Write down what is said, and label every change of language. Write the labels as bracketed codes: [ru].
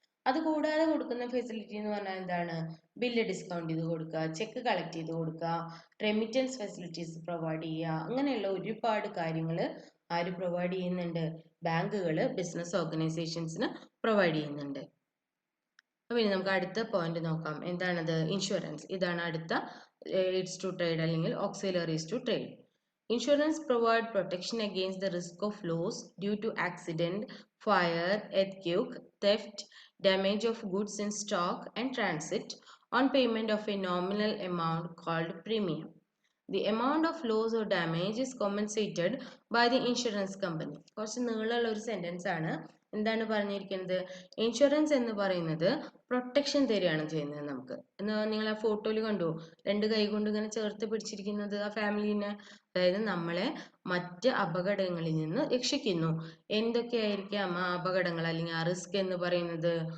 [ml] അത് കൂടാതെ കൊടുക്കുന്ന ഫെസിലിറ്റി എന്ന് പറഞ്ഞാൽ എന്താണ്? ബില്ല് ഡിസ്കൗണ്ട് ചെയ്ത് കൊടുക്കുക, ചെക്ക് കളക്ട് ചെയ്ത് കൊടുക്കുക, റെമിറ്റൻസ് ഫെസിലിറ്റീസ് പ്രൊവൈഡ് ചെയ്യുക. അങ്ങനെയുള്ള ഒരുപാട് കാര്യങ്ങൾ ആര് പ്രൊവൈഡ് ചെയ്യുന്നുണ്ട്? ബാങ്കുകൾ ബിസിനസ് ഓർഗനൈസേഷൻസിന് പ്രൊവൈഡ് ചെയ്യുന്നുണ്ട്. അപ്പോൾ ഇനി നമുക്ക് അടുത്ത പോയിന്റ് നോക്കാം. എന്താണത്? ഇൻഷുറൻസ്. ഇതാണ് അടുത്ത എയ്ഡ്സ് ടു ട്രേഡ് അല്ലെങ്കിൽ auxiliaries to trade. [en] Insurance provide protection against the risk of loss due to accident, fire, earthquake, theft, damage of goods in stock and transit on payment of a nominal amount called premium. The amount of loss or damage is compensated by the insurance company. [ml] കുറച്ച് നീളമുള്ള ഒരു sentence ആണ്. എന്താണ് പറഞ്ഞിരിക്കുന്നത്? Insurance എന്ന് പറയുന്നത് protection തരികയാണ് ചെയ്യുന്നത് നമുക്ക്. നിങ്ങൾ ആ ഫോട്ടോയിൽ കണ്ടു, 2 കൈ കൊണ്ട് ഇങ്ങനെ ചേർത്ത് പിടിച്ചിരിക്കുന്നത് ആ ഫാമിലിനെ. അതായത് നമ്മളെ മറ്റ് അപകടങ്ങളിൽ നിന്ന് രക്ഷിക്കുന്നു. എന്തൊക്കെയായിരിക്കാം ആ അപകടങ്ങൾ അല്ലെങ്കിൽ ആ റിസ്ക് എന്ന് പറയുന്നത്?